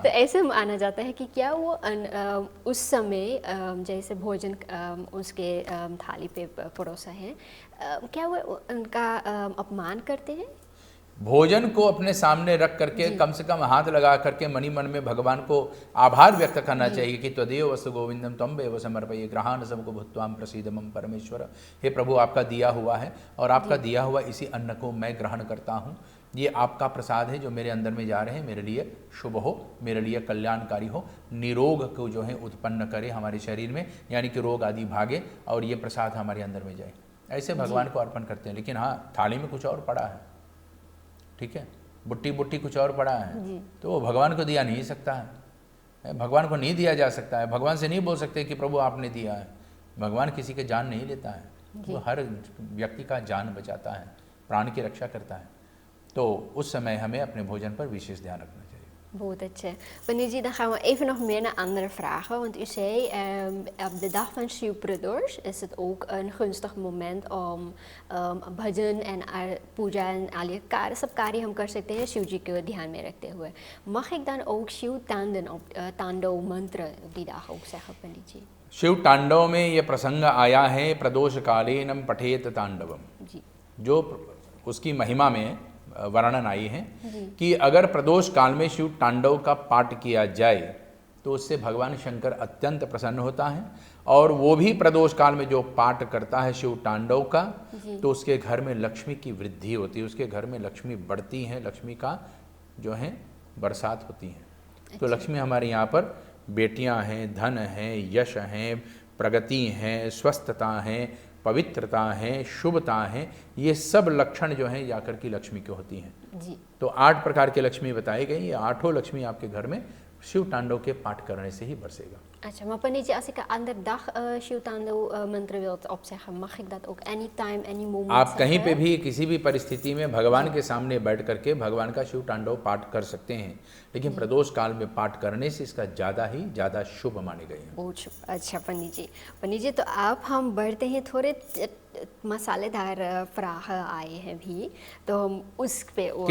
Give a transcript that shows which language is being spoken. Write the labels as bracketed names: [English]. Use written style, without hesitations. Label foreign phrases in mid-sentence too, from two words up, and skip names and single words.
[Hindi] तो ऐसे माना जाता है कि क्या वो उस समय जैसे भोजन उसके थाली पे परोसा है, क्या वो उनका अपमान करते हैं? भोजन को अपने सामने रख करके कम से कम हाथ लगा करके मनी मन में भगवान को आभार व्यक्त करना चाहिए कि [Sanskrit] त्वदेव वस्तु गोविंदम त्वमेव समर्पये ग्रहाण सबको भूत्वाम प्रसीद मम परमेश्वर। [Hindi] हे प्रभु, आपका दिया हुआ है और आपका दिया हुआ इसी अन्न को मैं ग्रहण करता हूँ। ये आपका प्रसाद है जो मेरे अंदर में जा रहे हैं, मेरे लिए शुभ हो, मेरे लिए कल्याणकारी हो, निरोग को जो है उत्पन्न करे हमारे शरीर में, यानी कि रोग आदि भागे और ये प्रसाद हमारे अंदर में जाए। ऐसे भगवान को अर्पण करते हैं। लेकिन हाँ, थाली में कुछ और पड़ा है, ठीक है, बुट्टी कुछ और पड़ा है, तो वो भगवान को दिया नहीं सकता है, भगवान को नहीं दिया जा सकता है। भगवान से नहीं बोल सकते कि प्रभु आपने दिया है। भगवान किसी के जान नहीं लेता है, वो हर व्यक्ति का जान बचाता है, प्राण की रक्षा करता है। तो उस समय हमें अपने भोजन पर विशेष ध्यान रखना चाहिए। [Dutch] Goed, Meneer G, dan gaan we even nog meer naar andere vragen. Want u zei, op de dag van Shiv Pradosh is het ook een gunstig moment om bhajan en puja en al je [Hindi] सब कार्य हम कर सकते हैं शिव जी को ध्यान में रखते हुए। [Dutch] Mag ik dan ook Shiv तांडव मंत्र op die dag ook zeggen, [Hindi] पंडित जी? शिव तांडव में ये प्रसंग आया है, [Sanskrit] प्रदोष कालेनम पठेत तांडवम। [Hindi] जी जो उसकी महिमा में वर्णन आई है जी कि अगर प्रदोष काल में शिव तांडव का पाठ किया जाए तो उससे भगवान शंकर अत्यंत प्रसन्न होता है, और वो भी प्रदोष काल में जो पाठ करता है शिव तांडव का, तो उसके घर में लक्ष्मी की वृद्धि होती है, उसके घर में लक्ष्मी बढ़ती है, लक्ष्मी का जो है बरसात होती है। तो लक्ष्मी हमारे यहाँ पर बेटियां हैं, धन हैं, यश हैं, प्रगति हैं, स्वस्थता है, पवित्रता है, शुभता है, ये सब लक्षण जो हैं जाकर की लक्ष्मी की होती हैं। जी तो 8 प्रकार की लक्ष्मी बताई गई, ये 8 लक्ष्मी आपके घर में शिव तांडव के पाठ करने से ही बरसेगा। अच्छा, [Dutch] maar Panitje, als ik een ander dag Shiv-Tando mantra wilt opzeggen, mag ik dat ook [English] anytime, any moment [Hindi] आप कहीं पे [Dutch] zeggen? [Hindi] भी किसी भी परिस्थिति में भगवान के सामने बैठ करके भगवान का शिव तांडव पाठ कर सकते हैं, लेकिन प्रदोष काल में पाठ करने से इसका ज़्यादा शुभ माने गए हैं। बहुत शुभ। अच्छा पंडित जी, तो आप हम बढ़ते हैं थोड़े मसालेदार फ्राह आए हैं भी, तो हम उस पे और